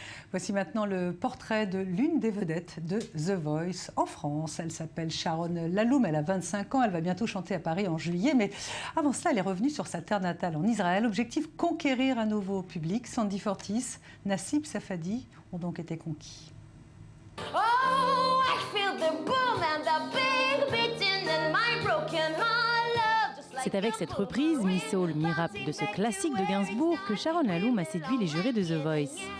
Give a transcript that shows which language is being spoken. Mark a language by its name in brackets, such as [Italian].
[French] Voici maintenant le portrait de l'une des vedettes de The Voice en France. Elle s'appelle Sharon Laloum, elle a 25 ans, elle va bientôt chanter à Paris en juillet. Mais avant cela, elle est revenue sur sa terre natale en Israël. Objectif, conquérir un nouveau public. Sandy Fortis, Nassib Safadi ont donc été conquis. [English] Oh, I feel the boom and the big beating in my broken heart. [French] C'est avec cette reprise, mi-soul, mi-rap de ce classique de Gainsbourg que Sharon Laloum a séduit les jurés de The Voice.